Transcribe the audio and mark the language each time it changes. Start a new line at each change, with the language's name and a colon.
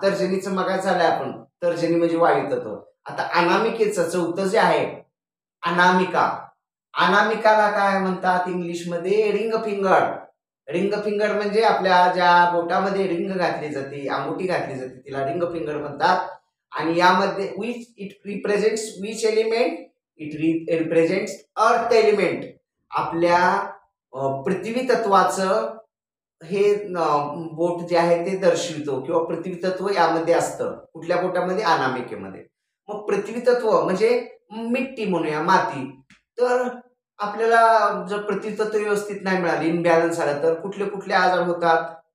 Marathi: तर्जनीचं मगा झालंय आपण, तर्जनी म्हणजे वायू तत्व. आता अनामिकेचं चौथं जे आहे अनामिका. अनामिकाला काय म्हणतात इंग्लिशमध्ये? Ring finger. रिंग फिंगर म्हणजे आपल्या ज्या बोटामध्ये रिंग घातली जाते, अंगुठी घातली जाते, तिला रिंग फिंगर म्हणतात. आणि यामध्ये
English: Which it represents which element? It represents earth element.
Marathi: आपल्या पृथ्वी तत्वाचं हे बोट जे आहे ते दर्शवितो, किंवा पृथ्वी तत्व यामध्ये असतं. कुठल्या बोटामध्ये? अनामिकेमध्ये. मग पृथ्वी तत्व म्हणजे मिट्टी म्हणूया, माती. तर आपल्याला जर पृथ्वी तत्व व्यवस्थित नाही मिळाली, इनबॅलन्स आलं, तर कुठले कुठले आजार होतात?